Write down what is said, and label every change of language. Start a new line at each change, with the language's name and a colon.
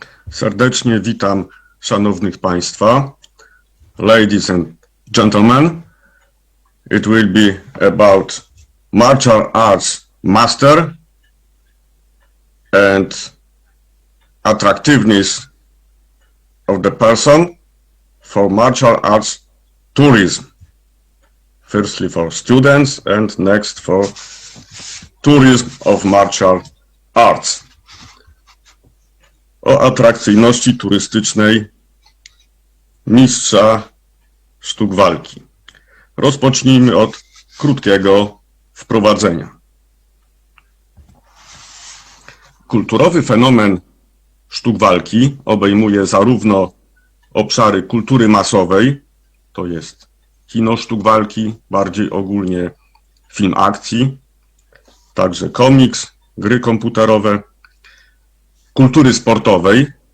Polish: Serdecznie witam szanownych Państwa.
English: Ladies and gentlemen, it will be about martial arts master and attractiveness of the person for martial arts tourism. Firstly for students and next for tourism of martial arts.
Polish: O atrakcyjności turystycznej mistrza sztuk walki. Rozpocznijmy od krótkiego wprowadzenia. Kulturowy fenomen sztuk walki obejmuje zarówno obszary kultury masowej, to jest kino sztuk walki, bardziej ogólnie film akcji, także komiks, gry komputerowe, kultury sportowej,